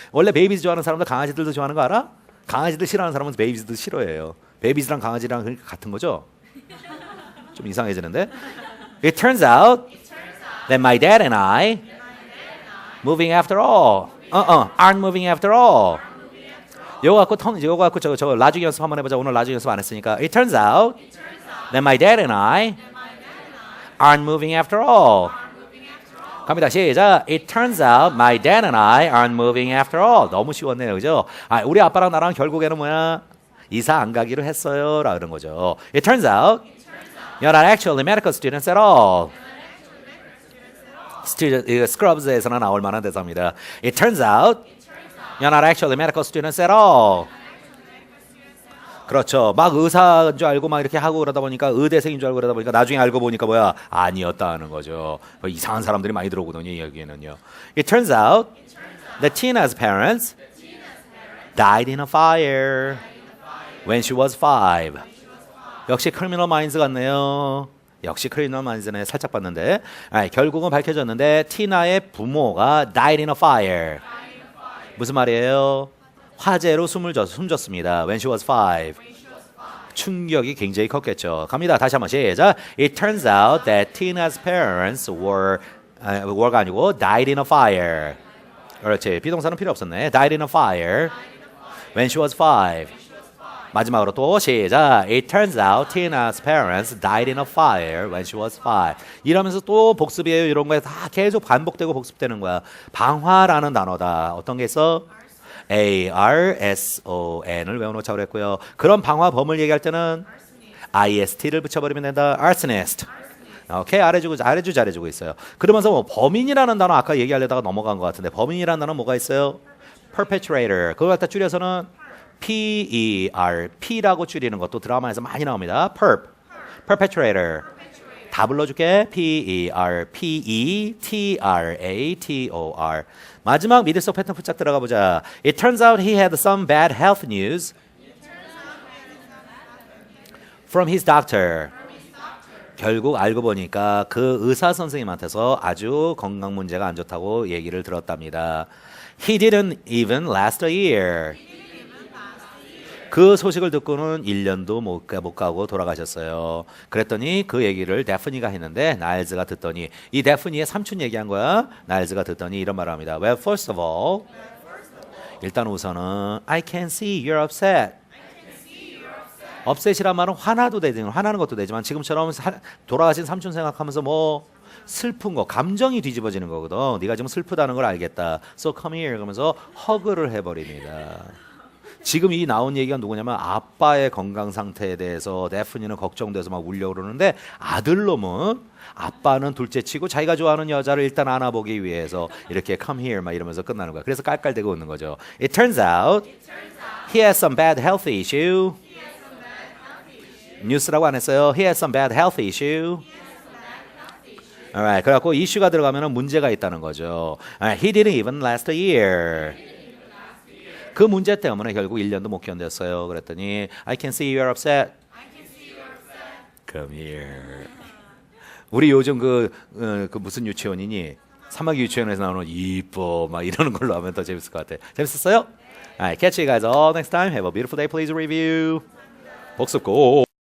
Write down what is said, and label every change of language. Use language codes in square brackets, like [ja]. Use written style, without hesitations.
[ko] 원래 베이비즈 좋아하는 사람들 강아지들도 좋아하는 거 알아? 강아지들 싫어하는 사람은 베이비즈도 싫어해요. 베이비즈랑 강아지랑 그러니까 같은 거죠? 좀 이상해지는데? [en] It turns out that my dad and I moving after all. aren't moving after all. [ko] 요거 갖고 저거 라중 연습 한번 해보자. 오늘 라중 연습 안 했으니까. [en] It turns out that my dad and I aren't moving after all. [ko] 갑니다. 시작. [en] It turns out my dad and I aren't moving after all. [ko] 너무 쉬웠네요. 그죠? 우리 아빠랑 나랑 결국에는 뭐야? 이사 안 가기로 했어요. 라 그런 거죠. [en] It turns out you're not actually medical students at all. [ko] 스크럽즈에서나 나올 만한 대사입니다. [en] It turns out you're not actually medical students at all. [ko] 그렇죠. 막 의사인 줄 알고 막 이렇게 하고 그러다 보니까 의대생인 줄 알고 그러다 보니까 나중에 알고 보니까 뭐야? 아니었다는 거죠. 이상한 사람들이 많이 들어오거든요. 여기에는요. [en] It turns out that Tina's parents died in a fire when she was 5. [ko] 역시 크리미널 마인즈 같네요. 역시 크리미널 마인즈네. 살짝 봤는데 결국은 밝혀졌는데 티나의 부모가 [en] died in a fire. [ko] 무슨 말이에요? 화재로 숨졌습니다. [en] When she was 5. [ko] 충격이 굉장히 컸겠죠. 갑니다. 다시 한번 시작. [en] It turns out that Tina's parents were가 아니고 died in a fire. [ko] 그렇지. 비동사는 필요 없었네. [en] Died in a fire when she was 5. [ko] 마지막으로 또 시작. [en] It turns out Tina's parents died in a fire when she was 5. [ko] 이러면서 또 복습이에요. 이런 거에 다 계속 반복되고 복습되는 거야. 방화라는 단어다. 어떤 게 있어? arson을 외워놓자고 그랬고요. 그런 방화범을 얘기할 때는 ist를 붙여버리면 된다. [en] arsonist. [ko] 오케이, 잘해주고 있어요. 그러면서 뭐 범인이라는 단어 아까 얘기하려다가 넘어간 것 같은데 범인이라는 단어 뭐가 있어요? [en] perpetrator. [ko] 그걸 갖다 줄여서는 P라고 줄이는 것도 드라마에서 많이 나옵니다. perpetrator. 다 불러줄게. Perpetrator. 마지막 미들석 패턴 풀짝 들어가 보자. [en] It turns out he had some bad health news from his doctor. [ko] 결국 알고 보니까 그 의사 선생님한테서 아주 건강 문제가 안 좋다고 얘기를 들었답니다. [en] He didn't even last a year. [ko] 그 소식을 듣고는 1년도 못 가고 돌아가셨어요. 그랬더니 그 얘기를 데프니가 했는데 나일즈가 듣더니 이 데프니의 삼촌 얘기한 거야. 나일즈가 듣더니 이런 말을 합니다. [en] Well, first of all, [ko] 일단 우선은 [en] I can see you're upset. [ko] upset이란 말은 화나는 것도 되지만 지금처럼 돌아가신 삼촌 생각하면서 뭐 슬픈 거, 감정이 뒤집어지는 거거든. 네가 지금 슬프다는 걸 알겠다. [en] So come here. [ko] 그러면서 허그를 해버립니다. 지금 이 나온 얘기가 누구냐면 아빠의 건강 상태에 대해서 데프니는 걱정돼서 막 울려고 그러는데 아들놈은 아빠는 둘째치고 자기가 좋아하는 여자를 일단 안아보기 위해서 이렇게 [en] come here [ko] 막 이러면서 끝나는 거야. 그래서 깔깔대고 웃는 거죠. [en] It turns out he has some bad health issue. [ko] 뉴스라고 안 했어요. [en] He has some bad health issue. [ko] Alright, 그래갖고 이슈가 들어가면 문제가 있다는 거죠. [en] He didn't even last a year. [ko] 그 문제 때문에 결국 1년도 못 견뎠어요. [en] 그랬더니 I can see you're upset. Come here. [ko] 우리 요즘 그 무슨 유치원이니? 사마귀 유치원에서 나오는 이뻐 막 이러는 걸로 하면 더 재밌을 것 같아. [en] 재밌었어요? Alright, catch you guys all next time. Have a beautiful day. Please review. [ko] 복습 고.